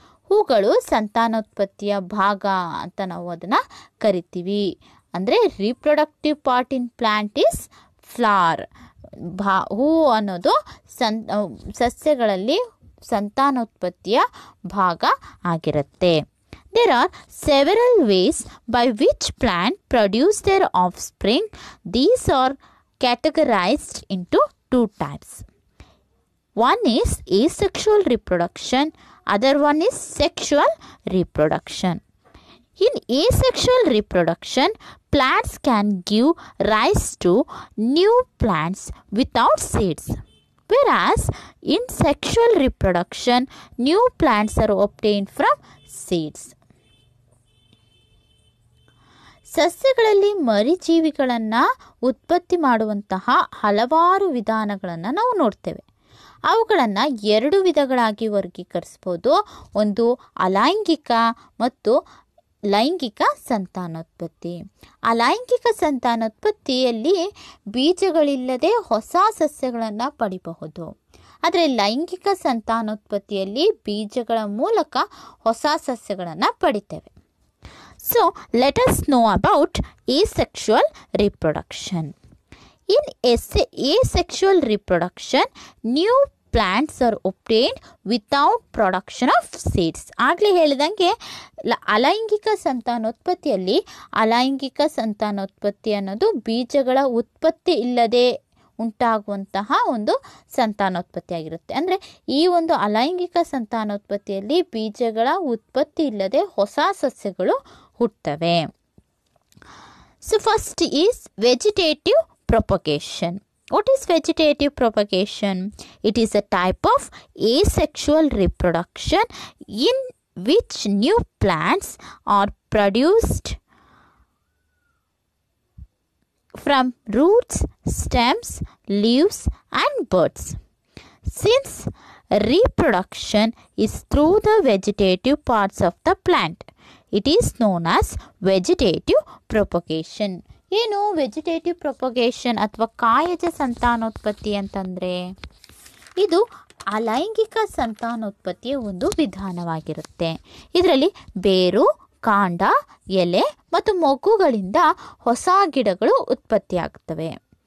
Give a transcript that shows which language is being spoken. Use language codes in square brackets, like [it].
[kn] ಹೂಗಳು ಸಂತಾನೋತ್ಪತ್ತಿಯ ಭಾಗ ಅಂತ ನಾವು ಅದನ್ನು ಕರಿತೀವಿ. ಅಂದರೆ [en] Reproductive part in plant is flower. [kn] ಹೂ ಅನ್ನೋದು ಸಸ್ಯಗಳಲ್ಲಿ ಸಂತಾನೋತ್ಪತ್ತಿಯ ಭಾಗ ಆಗಿರುತ್ತೆ. [en] There are several ways by which plants produce their offspring. These are categorized into two types. One is asexual reproduction, other one is sexual reproduction. In asexual reproduction, plants can give rise to new plants without seeds. Whereas in sexual reproduction, new plants are obtained from seeds. [kn] ಸಸ್ಯಗಳಲ್ಲಿ ಮರಿಜೀವಿಗಳನ್ನು ಉತ್ಪತ್ತಿ ಮಾಡುವಂತಹ ಹಲವಾರು ವಿಧಾನಗಳನ್ನು ನಾವು ನೋಡ್ತೇವೆ. ಅವುಗಳನ್ನು 2 ವಿಧಗಳಾಗಿ ವರ್ಗೀಕರಿಸ್ಬೋದು. ಒಂದು ಅಲೈಂಗಿಕ ಮತ್ತು ಲೈಂಗಿಕ ಸಂತಾನೋತ್ಪತ್ತಿ. ಅಲೈಂಗಿಕ ಸಂತಾನೋತ್ಪತ್ತಿಯಲ್ಲಿ ಬೀಜಗಳಿಲ್ಲದೆ ಹೊಸ ಸಸ್ಯಗಳನ್ನು ಪಡಿಬಹುದು. ಆದರೆ ಲೈಂಗಿಕ ಸಂತಾನೋತ್ಪತ್ತಿಯಲ್ಲಿ ಬೀಜಗಳ ಮೂಲಕ ಹೊಸ ಸಸ್ಯಗಳನ್ನು ಪಡಿತೇವೆ. [en] So let us know about asexual reproduction. In asexual reproduction, new plants are obtained without production of seeds. [kn] ಆಗಲೇ ಹೇಳಿದಂಗೆ ಅಲೈಂಗಿಕ ಸಂತಾನೋತ್ಪತ್ತಿಯಲ್ಲಿ ಅಲೈಂಗಿಕ ಸಂತಾನೋತ್ಪತ್ತಿ ಅನ್ನೋದು ಬೀಜಗಳ ಉತ್ಪತ್ತಿ ಇಲ್ಲದೆ ಉಂಟಾಗುವಂತಹ ಒಂದು ಸಂತಾನೋತ್ಪತ್ತಿ ಆಗಿರುತ್ತೆ. ಅಂದರೆ ಈ ಒಂದು ಅಲೈಂಗಿಕ ಸಂತಾನೋತ್ಪತ್ತಿಯಲ್ಲಿ ಬೀಜಗಳ ಉತ್ಪತ್ತಿ ಇಲ್ಲದೆ ಹೊಸ ಸಸ್ಯಗಳು ಹುಟ್ಟುತ್ತವೆ. [en] So first is vegetative propagation. What is vegetative propagation? It is a type of asexual reproduction in which new plants are produced from roots, stems, leaves and buds. Since reproduction is through the vegetative parts of the plant, it is known as vegetative propagation. [kn] ಏನು vegetative propagation ಅಥವಾ ಕಾಯಜ ಸಂತಾನೋತ್ಪತ್ತಿ ಅಂತಂದರೆ? ಇದು ಅಲೈಂಗಿಕ ಸಂತಾನೋತ್ಪತ್ತಿಯ ಒಂದು ವಿಧಾನವಾಗಿರುತ್ತೆ. ಇದರಲ್ಲಿ ಬೇರು, ಕಾಂಡ, ಎಲೆ ಮತ್ತು ಮೊಗ್ಗುಗಳಿಂದ ಹೊಸ ಗಿಡಗಳು ಉತ್ಪತ್ತಿಯಾಗುತ್ತವೆ.